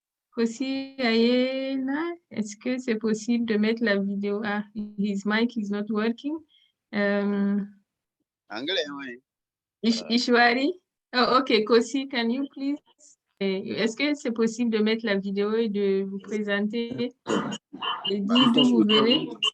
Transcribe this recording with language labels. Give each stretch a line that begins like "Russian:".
French: Kosi Ayena, est-ce que c'est possible de mettre la vidéo?
English: Ah, his mic is not working.
French: Anglais, oui.
English: Ishwari? Oh, ok, Kosi, can you please?
French: Est-ce que c'est possible de mettre la vidéo et de vous présenter et dire d'où vous venez?